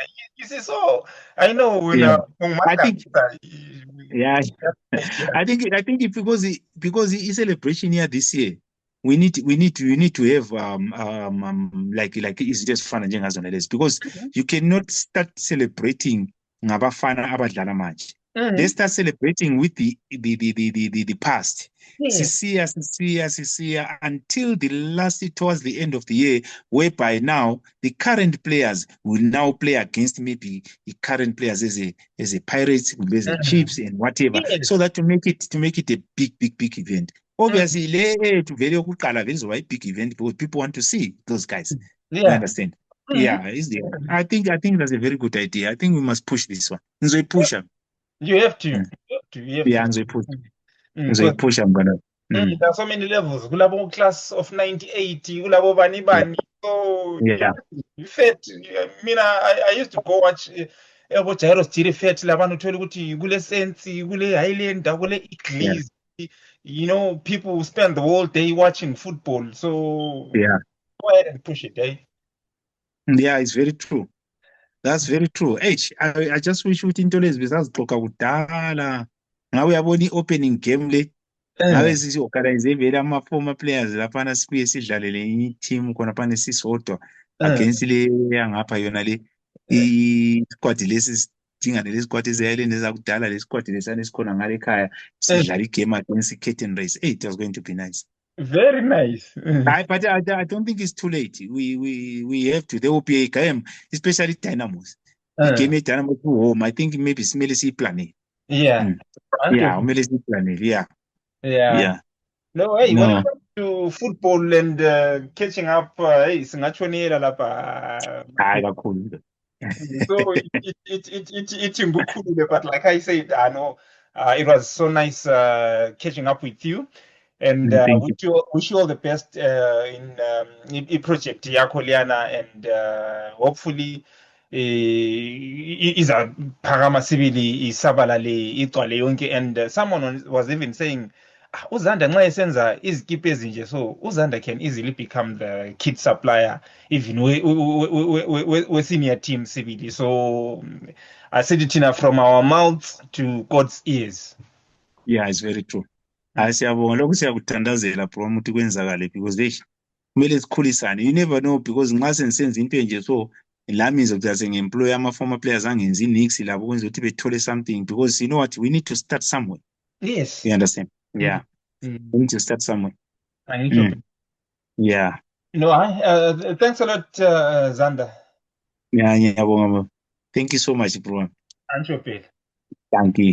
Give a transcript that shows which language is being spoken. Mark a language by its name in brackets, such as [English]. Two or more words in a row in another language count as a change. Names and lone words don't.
[English] You see, so I know when Yeah. I think, yeah. I think because the celebration here this year, we need to have like it's just fun and because you cannot start celebrating [North Ndebele] ngabafana abadlala manje. [English] They start celebrating with the past. Sisia until the last towards the end of the year, whereby now the current players will now play against maybe the current players as a Pirates, as a Chiefs and whatever, so that to make it a big event. Obviously, to very a big event because people want to see those guys. You understand? Yeah, I think that's a very good idea. I think we must push this one. So push them. You have to. Yeah, and push. I'm gonna. There are so many levels. [North Ndebele] Kulabo [English] class of 98, [North Ndebele] kulabo bani bani. [English] So yeah. Fet, I used to go watch Jairus Chiri Fet [North Ndebele] labanu thole ukuthi kule Sensi, kule Highlander, kule Iglesia. [English] You know, people spend the whole day watching football. So go ahead and push it, eh? Yeah, it's very true. That's very true. I just wish [North Ndebele] ukuthi into lezi besaziqoqa kudala. Ngawe yabona [English] opening game [North Ndebele] le. Ngabe sisi-organize vele ama-former players laphana sibuye sidlalele enye team khona phana sisodwa against le yangapha yona le i-squad lesi sidingane le squad eze-Ireland ezakudala le squad lesiyana esikhona ngale ekhaya sidlala igame against i-curtain race. [English] It was going to be nice. Very nice. But I don't think it's too late. We have to. There will be a game, especially Dynamos. The game at Dynamos home. I think maybe smell plan. Yeah. Yeah, plan. Yeah. No, hey, when it comes to football and catching up, [North Ndebele] hey, singachonela lapha. Kakhulu. [English] So it but like I said, I know it was so nice catching up with you. And wish you all the best in project [North Ndebele] yakho liyana, and hopefully izaphakama sibili isabalale igcwale yonke. [English] And someone was even saying [North Ndebele] uZanda nxa esenza izikipa ezinje, [English] so uZanda can easily become the kit supplier even we senior team sibili. So I said it from our mouths to God's ears. Yeah, it's very true. [North Ndebele] Siyabonga lokhu siyakuthandazela bro ukuthi kwenzakale because kumele sikhulisane. [English] You never know, because [North Ndebele] nxa sensenza into enje so lami ngizokuthi ngi-employ ama-former players angenza i-nix labo kwenza ukuthi bethole [English] something, because you know what, we need to start somewhere. Yes. You understand? Yeah. We need to start somewhere. I need to. Yeah. No, thanks a lot, Zanda. Yeah. Thank you so much, bro. Thank you.